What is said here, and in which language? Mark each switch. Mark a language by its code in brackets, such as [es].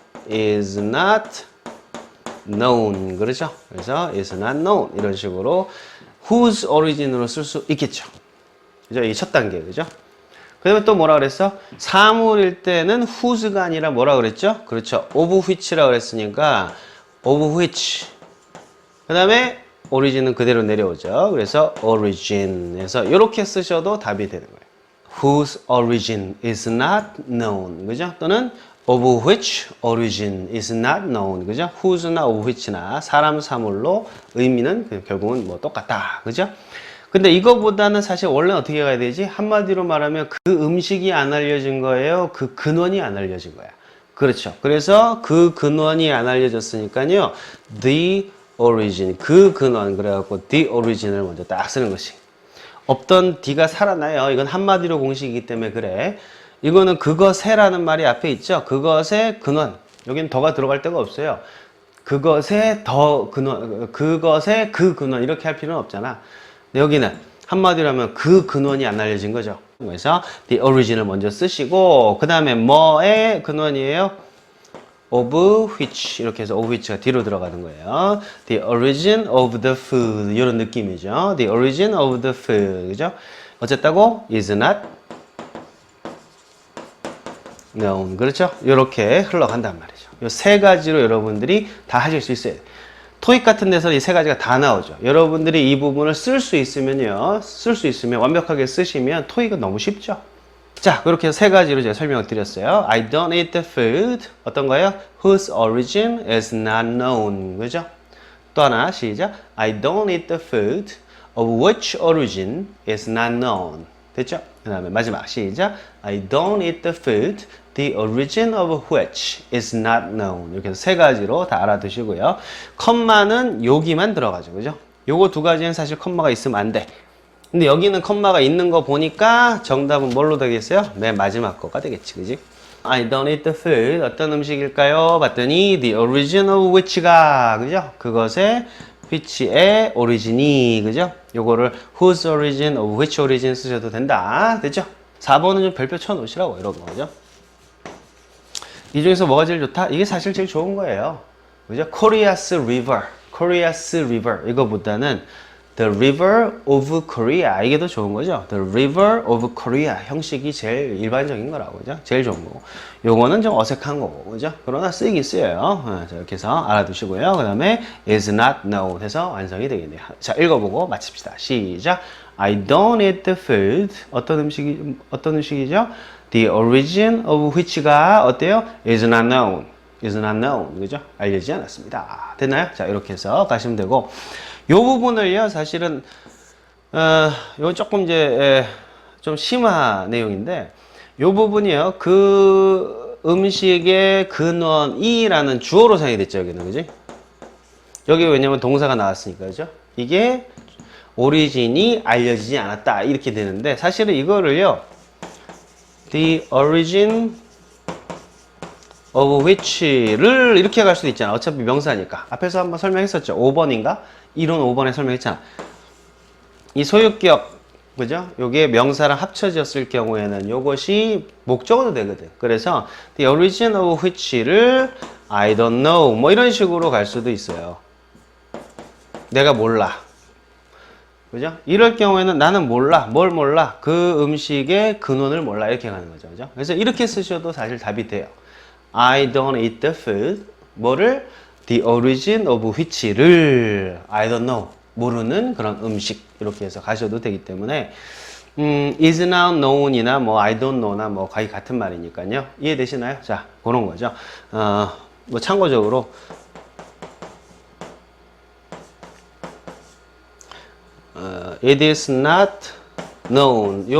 [en] is not known. [ko] 그렇죠? 그래서 [en] is not known [ko] 이런 식으로 whose origin으로 쓸 수 있겠죠. 그죠? 이 첫 단계. 그죠? 그 다음에 또 뭐라 그랬어? 사물일 때는 whose가 아니라 뭐라 그랬죠? 그렇죠. of which라 그랬으니까 of which. 그 다음에 origin은 그대로 내려오죠. 그래서 origin에서 이렇게 쓰셔도 답이 되는 거예요. [en] whose origin is not known. [ko] 그죠? [en] 또는 of which origin is not known. [ko] 그죠? whose나 of which나 사람 사물로 의미는 결국은 뭐 똑같다. 그죠? 근데 이거보다는 사실 원래는 어떻게 가야 되지? 한마디로 말하면 그 음식이 안 알려진 거예요? 그 근원이 안 알려진 거야. 그렇죠. 그래서 그 근원이 안 알려졌으니까요. the origin, 그 근원. 그래갖고 the origin을 먼저 딱 쓰는 것이. 없던 D가 살아나요. 이건 한마디로 공식이기 때문에 그래. 이거는 그것에라는 말이 앞에 있죠. 그것의 근원. 여기는 더가 들어갈 데가 없어요. 그것의 더 근원, 그것의 그 근원 이렇게 할 필요는 없잖아. 근데 여기는 한마디로 하면 그 근원이 안 알려진 거죠. 그래서 the origin을 먼저 쓰시고 그 다음에 뭐의 근원이에요? of which 이렇게 해서 of which가 뒤로 들어가는 거예요. [en] The origin of the food 이런 느낌이죠. The origin of the food 그죠? [ko] 어쨌다고 [en] is not known 그렇죠? [ko] 이렇게 흘러간단 말이죠. 이 세 가지로 여러분들이 다 하실 수 있어요. 토익 같은 데서 이 세 가지가 다 나오죠. 여러분들이 이 부분을 쓸 수 있으면요. 쓸 수 있으면 완벽하게 쓰시면 토익은 너무 쉽죠. 자, 그렇게 해서 세 가지로 제가 설명을 드렸어요. [en] I don't eat the food. [ko] 어떤 거예요? [en] Whose origin is not known. [ko] 그죠? 또 하나, 시작. [en] I don't eat the food of which origin is not known. [ko] 됐죠? 그 다음에 마지막, 시작. [en] I don't eat the food the origin of which is not known. [ko] 이렇게 해서 세 가지로 다 알아두시고요. 컴마는 여기만 들어가죠. 그죠? 요거 두 가지는 사실 컴마가 있으면 안 돼. 근데 여기는 컴마가 있는 거 보니까 정답은 뭘로 되겠어요? 맨 마지막 거가 되겠지, 그지? [en] I don't eat the food. [ko] 어떤 음식일까요? [en] 봤더니 the origin of which가, 그죠? [ko] 그것의 which의 origin이, 그죠? 요거를 whose origin of which origin 쓰셔도 된다. 됐죠? 4번은 좀 별표 쳐 놓으시라고, 이런 거죠. 이 중에서 뭐가 제일 좋다? 이게 사실 제일 좋은 거예요. [en] 그죠? Korea's river. Korea's river. [ko] 이거보다는 The River of Korea 이게 더 좋은 거죠. The River of Korea 형식이 제일 일반적인 거라고 그죠? 제일 좋은 거고 요거는 좀 어색한 거고 그죠? 그러나 쓰이긴 쓰여요. 자, 이렇게 해서 알아두시고요. 그 다음에 is not known 해서 완성이 되겠네요. 자, 읽어보고 마칩시다. 시작. [en] I don't eat the food. [ko] 어떤 음식이죠? [en] The origin of which가 어때요? is not known. is not known. [ko] 그죠? 알려지지 않았습니다. 됐나요? 자, 이렇게 해서 가시면 되고 요 부분을요, 사실은, 이건 조금 이제, 좀 심한 내용인데, 요 부분이요, 그 음식의 근원이라는 주어로 사용이 됐죠, 여기는, 그지? 여기 왜냐면 동사가 나왔으니까, 그죠? 이게 오리진이 알려지지 않았다, 이렇게 되는데, 사실은 이거를요, the origin of which를 이렇게 갈 수도 있잖아. 어차피 명사니까. 앞에서 한번 설명했었죠. 5번인가? 이론 5번에 설명했잖아. 이 소유격, 그죠? 요게 명사랑 합쳐졌을 경우에는 요것이 목적어도 되거든. 그래서 the origin of which를 [en] I don't know [ko] 뭐 이런 식으로 갈 수도 있어요. 내가 몰라. 그죠? 이럴 경우에는 나는 몰라. 뭘 몰라? 그 음식의 근원을 몰라. 이렇게 가는 거죠. 그죠? 그래서 이렇게 쓰셔도 사실 답이 돼요. [en] I don't eat the food. [ko] 뭐를? [en] The origin of which를 I don't know. [ko] 모르는 그런 음식. 이렇게 해서 가셔도 되기 때문에 [en] is not known [ko] 이나 뭐 I don't know나 뭐 거의 같은 말이니까요. 이해되시나요? 자, 그런 거죠. [en] 뭐 참고적으로 it is not known.